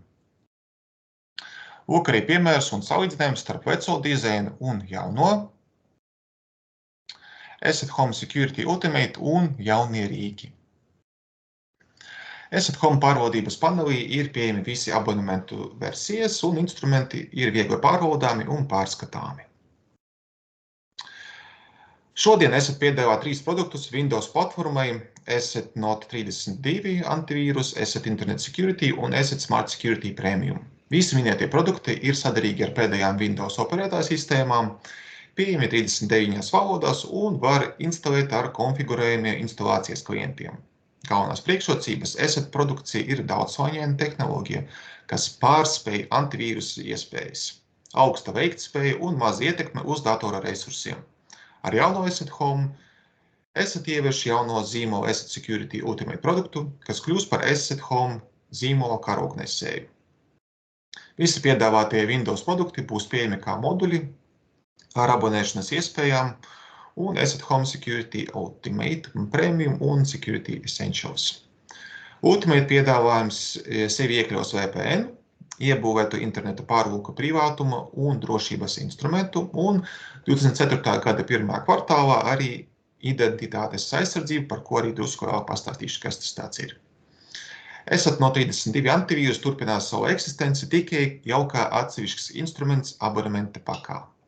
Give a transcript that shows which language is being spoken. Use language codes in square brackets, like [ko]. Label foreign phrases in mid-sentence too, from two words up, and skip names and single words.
[lv] Lūk arī piemērs un salīdzinājums starp veco dizainu un jauno Asset Home Security Ultimate un jaunie rīki. Asset Home pārvaldības panelī ir pieejami visi abonementu versijas un instrumenti ir viegli pārvaldāmi un pārskatāmi. Šodien Asset piedāvā 3 produktus Windows platformai Asset Note 32 antivīrus, Asset Internet Security un Asset Smart Security Premium. Visi minētie produkti ir saderīgi ar pēdējām Windows operētārsistēmām, pieejami 39 valodās un var instalēt ar konfigurējumiem instalācijas klientiem. Galvenās priekšrocības Asset produkcija ir daudzslāņaina tehnoloģija, kas pārspēj antivīrusu iespējas, augsta veiktspēja un maz ietekme uz datora resursiem. Ar jauno Asset Home Asset ievieš jauno zīmola Asset Security Ultimate produktu, kas kļūs par Asset Home zīmola karognesēju. Visi piedāvātie Windows produkti būs pieejami kā moduļi ar abonēšanas iespējām un Asset Home Security Ultimate Premium un Security Essentials. Ultimate piedāvājums sevi iekļaus VPN, iebūvētu interneta pārlūka privātuma un drošības instrumentu un 24. gada 1. kvartālā arī identitātes aizsardzību, par ko arī drusku vēl pastāstīšu, kas tas tāds ir. Asset Note 32 antivīrus turpinās savu eksistenci tikai jau kā atsevišķs instruments abonementa pakā.